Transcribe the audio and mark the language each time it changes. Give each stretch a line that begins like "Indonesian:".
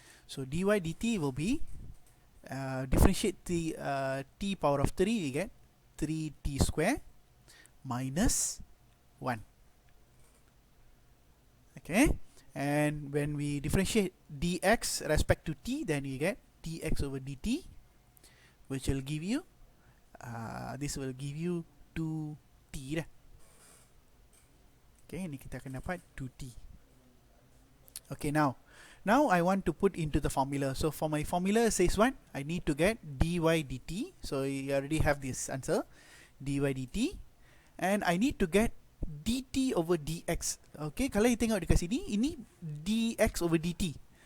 English: So dy dt will be differentiate the t power of 3, we get 3t square minus 1. Okay, and when we differentiate dx respect to t, then we get dx over dt, which will give you this will give you 2t.
Malay: Okay, ini kita akan dapat 2t.
English: Okay, now I want to put into the formula. So for my formula says what? I need to get dy dt. So you already have this answer, dy dt, and I need to get dt over dx.
Malay: Okay, kalau you tengok dekat sini, ini dx over dt.